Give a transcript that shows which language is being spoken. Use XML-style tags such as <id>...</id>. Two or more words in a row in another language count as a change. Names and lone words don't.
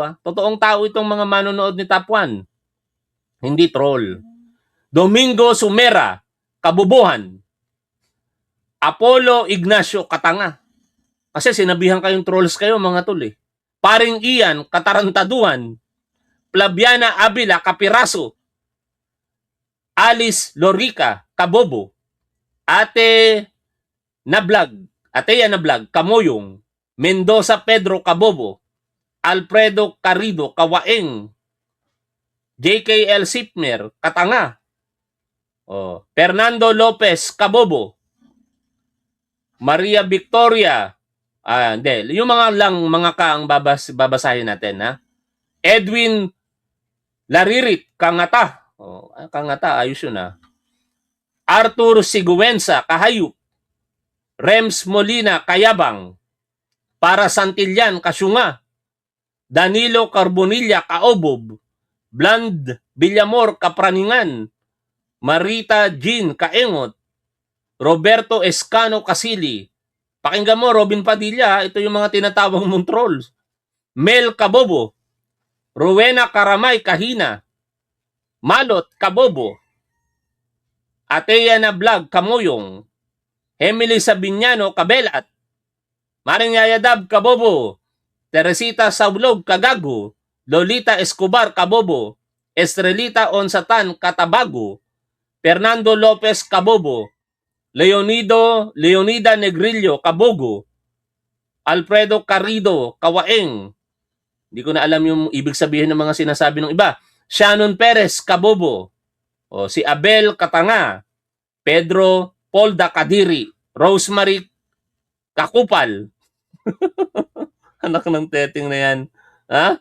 <tl>Totoong tao itong mga manonood ni Top 1. Hindi troll. Domingo Sumera, Kabobohan. Apollo Ignacio, Katanga. Kasi sinabihan kayong trolls kayo mga tol eh. Paring Ian, Katarantaduhan. Flaviana Avila, Kapiraso. Alice Lorica, Kabobo. Ate Ateya Nablag, Kamoyong. Mendoza Pedro, Kabobo. Alfredo Carrido, Kawaeng. JKL Sipner, Katanga. Fernando Lopez, Kabobo. Maria Victoria, hindi, yung mga ang babasahin natin, ha? Edwin Laririt, Kangata. Kangata, ayos yun, ha? Arthur Siguenza, Kahayup. Rems Molina, Kayabang. Para Santillan, Kasyunga. Danilo Carbonilla, Kaobob. Bland Villamor, Kapraningan. Marita Jean, Kaengot. Roberto Escano, Kasili. Pakinggan mo, Robin Padilla, ito yung mga tinatawag mong trolls. Mel Kabobo. Rowena Karamay, Kahina. Malot, Kabobo. Ateya Nablag, Kamoyong. Emily Sabiñano, Kabelat. Maring Yayadab, Kabobo. Teresita Saulog, Kagago. Lolita Escobar, Kabobo. Estrelita Onsatan, Katabago. Fernando Lopez, Kabobo. Leonida Negrillo, Kabogo. Alfredo Carrido, Kawaeng. Hindi ko na alam yung ibig sabihin ng mga sinasabi ng iba. Shannon Perez, Kabobo. Si Abel Katanga. Pedro Polda Kadiri. Rosemary Kakupal. Anak ng teting na yan. Ha?</tl>